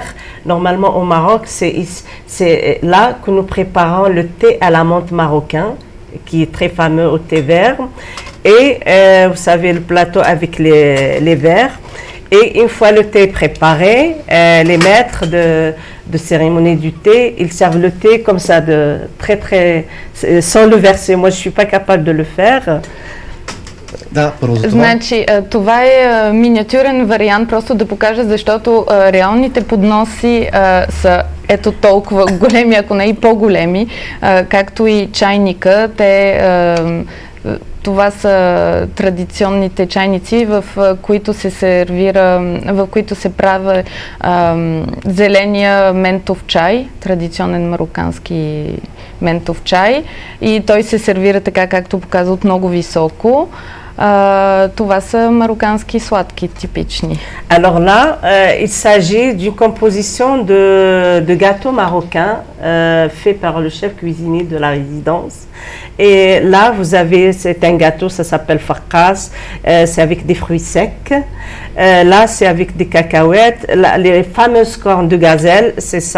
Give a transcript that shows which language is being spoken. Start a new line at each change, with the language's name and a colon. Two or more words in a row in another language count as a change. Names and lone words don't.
French: Normalement, au Maroc, c'est là que nous préparons le thé à la menthe marocain, qui est très fameux au thé vert. Et vous savez, le plateau avec les verres. Et une fois le thé préparé, les maîtres de cérémonie du thé, ils servent le thé comme ça, sans le verser. Moi, je ne suis pas capable de le faire.
Bulgarian: Да, първо за това. Значи, това е миниатюрен вариант, просто да покажа, защото реалните подноси са ето толкова големи, ако не и по-големи, както и чайника. Това са традиционните чайници, в които се сервира, в които се прави зеления ментов чай, традиционен марокански ментов чай, и той се сервира така, както показват, много високо. Това са марокански сладки типични.
French: Alors là, il s'agit d'une composition de gâteaux marocains fait par le chef cuisinier de la résidence. Et là, vous avez, c'est un gâteau, ça s'appelle farkas, c'est avec des fruits secs. Là, c'est avec des cacahuètes. Là, les fameuses cornes de gazelle, c'est ça.